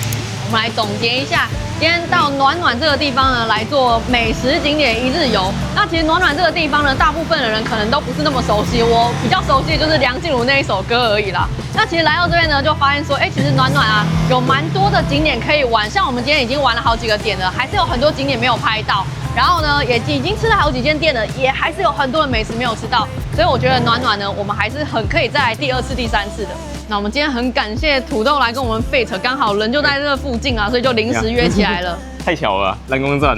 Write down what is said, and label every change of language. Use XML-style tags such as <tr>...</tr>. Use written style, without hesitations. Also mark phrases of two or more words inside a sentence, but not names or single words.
<zh>我們來總結一下，今天到暖暖這個地方呢，來做美食景點1日遊。那其實暖暖這個地方呢，大部分的人可能都不是那麼熟悉，我比較熟悉的就是梁靜茹那一首歌而已啦。那其實來到這邊呢，就發現說，其實暖暖啊，有蠻多的景點可以玩。像我們今天已經玩了好幾個點了，還是有很多景點沒有拍到。然後呢，也已經吃了好幾間店了，也還是有很多的美食沒有吃到。所以我覺得暖暖呢，我們還是很可以再來第2次、第3次的。那我們今天很感謝土豆來跟我們廢扯，剛好人就在這附近啊，所以就臨時約起來了。太巧了，南宮站呢。</zh>